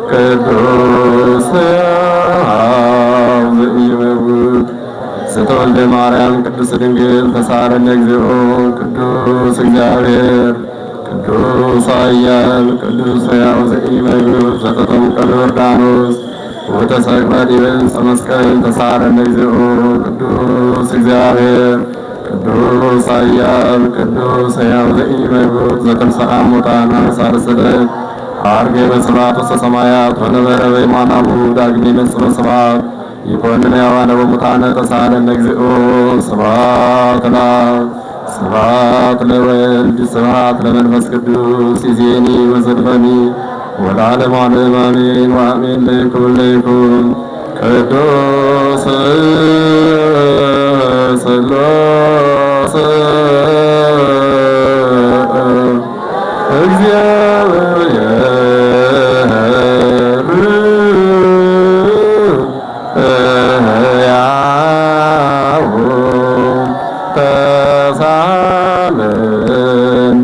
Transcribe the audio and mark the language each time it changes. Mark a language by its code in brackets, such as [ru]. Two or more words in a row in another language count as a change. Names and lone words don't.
[gez] ቅዱስ ዘኢይመውት ስተወልደ ማርያም ቅዱስ ድንግል ተሳረነ እግዚኦ ቅዱስ እግዚአብሔር ቅዱስ ኃያል ቅዱስ ሕያው ዘኢይመውት ዘተጠምቀ በዮርዳኖስ ወተሰቅለ ዲበ ዕፀ መስቀል ተሳረነ እግዚኦ ቅዱስ እግዚአብሔር ቅዱስ ኃያል ቅዱስ ሕያው ዘኢይመውት ዘተንሥአ እሙታን አመሳረሰለ ዐርገ በስብሐት ውስተ ሰማያት ወነበረ በየማናሁ ዳግሜ ይመጽእ በስብሐት ይኰንን ሕያዋነ ወሙታነ ተሳሃለነ እግዚኦ ስብሐት ለአብ ስብሐት ለወልድ ስብሐት ለመንፈስ ቅዱስ ይእዜኒ ወዘልፈኒ ወለዓለሙ ዓለም አሜን ወአሜን ለይኩን ቅዱስ ሥላሴ እግዚአብሔር ሕያው ተሳለነ